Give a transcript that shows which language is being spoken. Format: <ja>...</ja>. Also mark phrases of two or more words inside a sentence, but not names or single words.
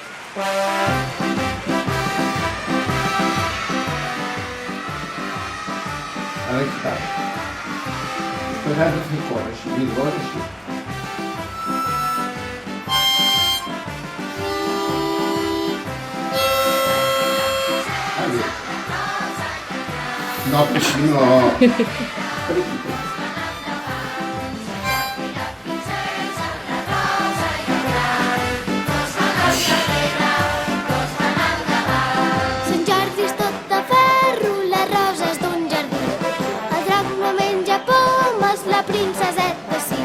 <pt>Aí está. Depois já ficou, e agora sim. No, piscino.</pt> <ca>Sant Jordi és tot de ferro, les roses d'un jardí. El drac no menja pomes, la princeseta sí.</ca>